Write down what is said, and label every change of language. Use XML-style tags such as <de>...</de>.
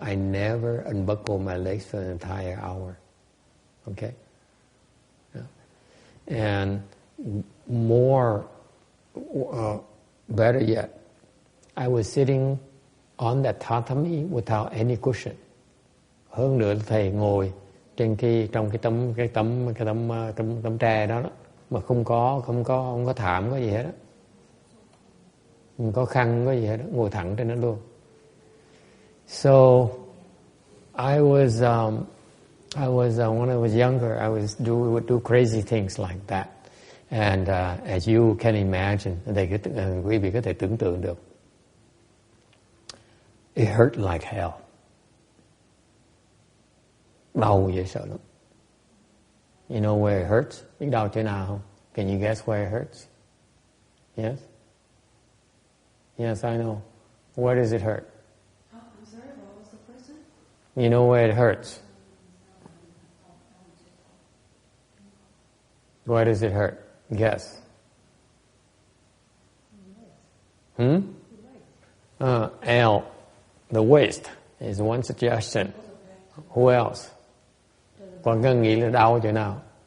<en>I never unbuckle my legs for an entire hour. Okay. And more, better yet, I was sitting on that tatami without any cushion.</en> <vi>Hơn nữa thầy ngồi trong cái tấm tre đó, mà không có thảm có gì hết đó, không có khăn có gì hết đó, ngồi thẳng trên đó luôn.</vi> <en>So I was when I was younger, I would do crazy things like that. And as you can imagine,</en> <vi>quý vị có thể tưởng tượng được,</vi> <en>it hurt like hell.</en> <vi>Đau vậy sợ lắm.</vi> <en>You know where it hurts?</en> <vi>Biết đau chỗ nào không?</vi> <en>Can you guess where it hurts? Yes? Yes, I know. Where does it hurt? I'm sorry, what was the question? You know where it hurts? Where does it hurt? Guess. L. The waist is one suggestion. Who else?</en> <vi>Còn cần nghĩ là đau chỗ nào?</vi>